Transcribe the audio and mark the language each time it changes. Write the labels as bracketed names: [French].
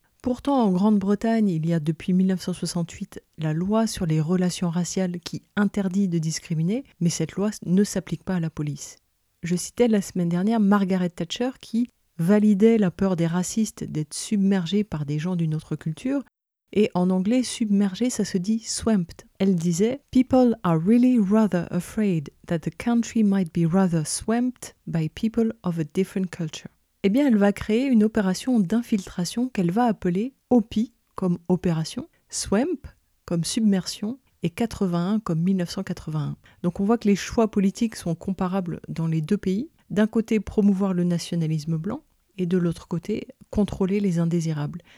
[French] Pourtant, en Grande-Bretagne, il y a depuis 1968 la loi sur les relations raciales qui interdit de discriminer, mais cette loi ne s'applique pas à la police. Je citais la semaine dernière Margaret Thatcher qui validait la peur des racistes d'être submergée par des gens d'une autre culture, et en anglais, submergée, ça se dit swamped. [English] Elle disait « People are really rather afraid that the country might be rather swamped by people of a different culture ». [French] Eh bien, elle va créer une opération d'infiltration qu'elle va appeler OPI comme opération, SWAMP comme submersion et 81 comme 1981. Donc on voit que les choix politiques sont comparables dans les deux pays. D'un côté, promouvoir le nationalisme blanc et de l'autre côté, contrôler les indésirables.